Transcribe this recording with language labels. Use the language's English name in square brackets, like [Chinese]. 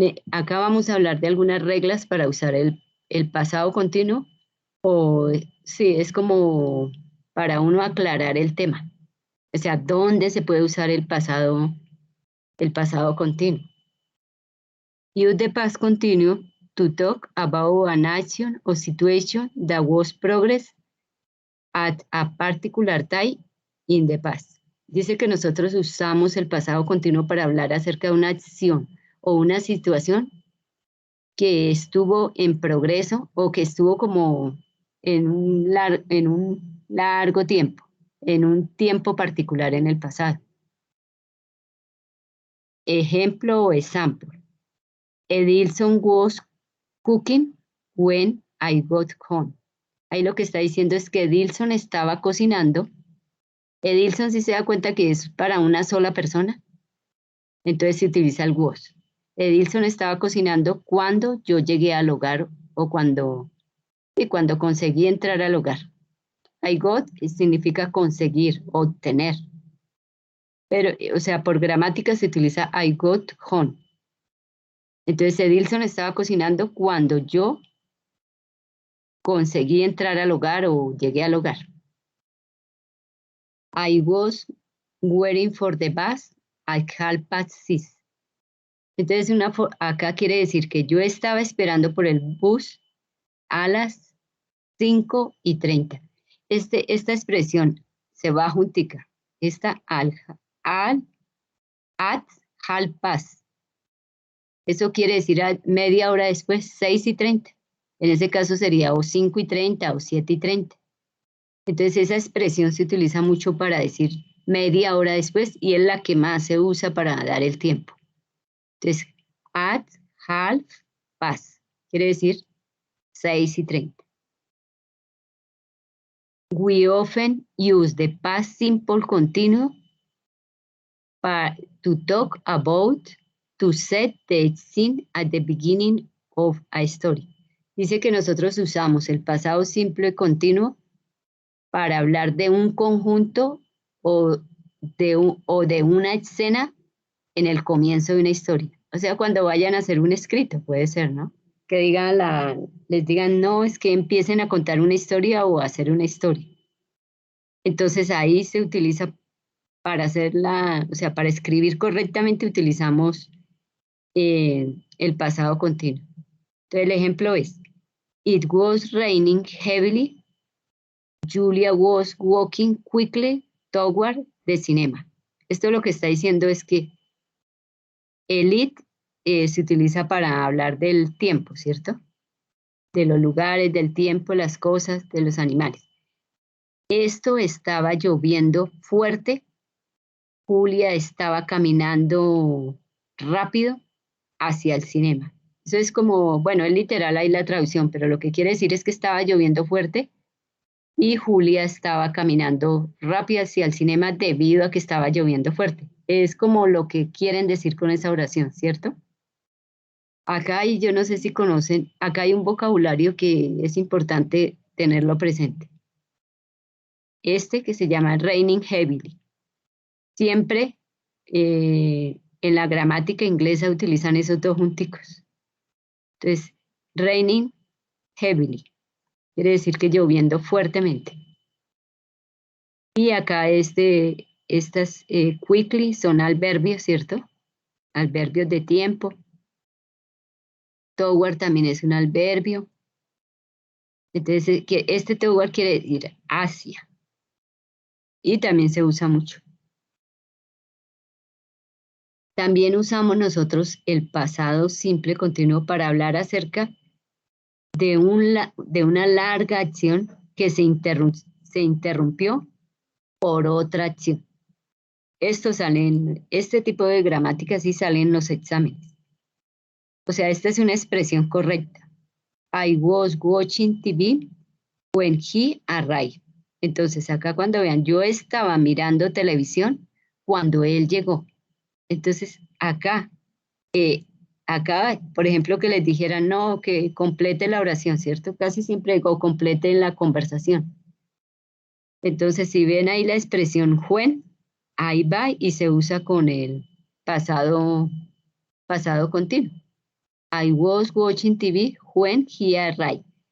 [Spanish] Acá vamos a hablar de algunas reglas para usar el pasado continuo, o sí, es como para uno aclarar el tema. O sea, ¿dónde se puede usar el pasado continuo? [English] Use the past continuous to talk about an action or situation that was progressed at a particular time in the past. [Spanish] Dice que nosotros usamos el pasado continuo para hablar acerca de una acción o una situación que estuvo en progreso o que estuvo como en un largo tiempo, en un tiempo particular en el pasado. Ejemplo o example. [English] Edilson was cooking when I got home. [Spanish] Ahí lo que está diciendo es que Edilson estaba cocinando. Edilson, si se da cuenta que es para una sola persona, entonces se utiliza el was. Edilson estaba cocinando cuando yo llegué al hogar o cuando conseguí entrar al hogar. I got significa conseguir, obtener. Pero, o sea, por gramática se utiliza [English] I got home. [Spanish] Entonces, Edilson estaba cocinando cuando yo conseguí entrar al hogar o llegué al hogar. [English] I was waiting for the bus at 6:30. [Spanish] Entonces, acá quiere decir que yo estaba esperando por el bus a las 5:30. Esta expresión se va juntica. Esta [English] at 6:30. [Spanish] Eso quiere decir media hora después, 6:30. En ese caso sería o 5:30 o 7:30. Entonces esa expresión se utiliza mucho para decir media hora después y es la que más se usa para dar el tiempo. Entonces, [English] at 6:30 [Spanish] quiere decir 6:30. [English] We often use the past simple continuous to talk about, to set the scene at the beginning of a story. [Spanish] Dice que nosotros usamos el pasado simple continuo para hablar de un conjunto o de una escena en el comienzo de una historia. O sea, cuando vayan a hacer un escrito, puede ser, ¿no? Que les digan, no, es que empiecen a contar una historia o a hacer una historia. Entonces ahí se utiliza para para escribir correctamente utilizamos el pasado continuo. Entonces el ejemplo es, [English] it was raining heavily. Julia was walking quickly toward the cinema. [Spanish] Esto lo que está diciendo es que el it se utiliza para hablar del tiempo, ¿cierto? De los lugares, del tiempo, las cosas, de los animales. Esto estaba lloviendo fuerte. Julia estaba caminando rápido hacia el cinema. Eso es como, bueno, es literal ahí la traducción, pero lo que quiere decir es que estaba lloviendo fuerte y Julia estaba caminando rápido hacia el cinema debido a que estaba lloviendo fuerte. Es como lo que quieren decir con esa oración, ¿cierto? Acá hay, yo no sé si conocen, acá hay un vocabulario que es importante tenerlo presente. Que se llama [English] raining heavily. [Spanish] Siempre en la gramática inglesa utilizan esos dos junticos. Entonces, [English] raining heavily. [Spanish] Quiere decir que lloviendo fuertemente. Y acá estas quickly son adverbios, ¿cierto? Adverbios de tiempo. Toward también es un adverbio. Entonces, toward quiere decir hacia. Y también se usa mucho. También usamos nosotros el pasado simple continuo para hablar acerca de una larga acción que se interrumpió por otra acción. Este tipo de gramática sí sale en los exámenes. O sea, esta es una expresión correcta. [English] I was watching TV when he arrived. [Spanish] Entonces, acá cuando vean, yo estaba mirando televisión cuando él llegó. Entonces, acá, por ejemplo, que les dijeran, no, que complete la oración, ¿cierto? Casi siempre digo, complete la conversación. Entonces, si ven ahí la expresión when, ahí va y se usa con el pasado continuo. [English] I was watching TV when he arrived.